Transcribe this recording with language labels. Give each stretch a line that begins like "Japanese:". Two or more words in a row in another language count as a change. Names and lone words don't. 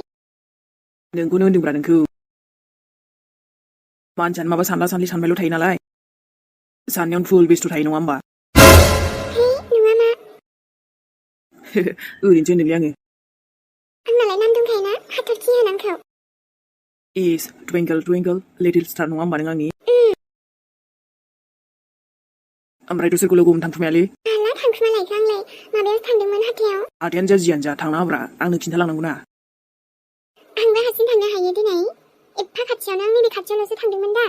Bodo: नोंखौनो होनदोंब्रा नोंखौ मानसियानो माबा सानला सानलि सानबायल' थायो नालाय साननायावनो फुल बेस्थ' थायो नङा होमबा हे नङा मा ओरैनोसो होनदोंलै आङो आंनालाय नाम दंखायोना हाथरखि होन आंखौ इस
English: twinkle twinkle little star
Bodo: नङा होमबा नों आंनि ओमफ्रायथ' सोरखौ लोगो हमनो थांखुमायालै माला थांखुमा लायखो आंलाय माबायाव थांदोंमोन हाथायाव हाथायानो जा जियानो जा थांना होब्रा आंनो खिन्थालांनांगौ ना आंबो हारसिं थांनो हायो दिनै एफा खाथियावनो आं नैबे खाथियावल'सो थांदोंमोन दा